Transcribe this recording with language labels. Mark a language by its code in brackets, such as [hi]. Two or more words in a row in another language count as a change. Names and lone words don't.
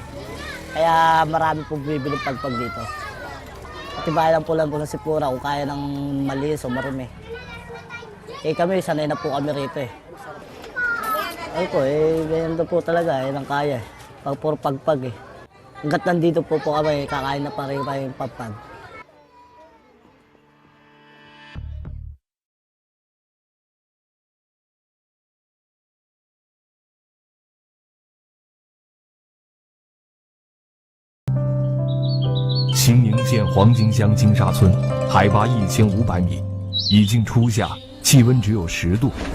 [tl] Kaya marami po bibili pagpag dito. Katibayan lang po ng sipura kung kaya ng malinis o marumi. Kami, sanay na po kami rito eh. Ay po, ganyan na po talaga, yan ang kaya. Puro pagpag eh. Hanggat nandito po kami, kakain na pa rin yung pagpag. [zh] 新营县黄金乡金沙村，海拔1500米，已经初夏，气温只有10度。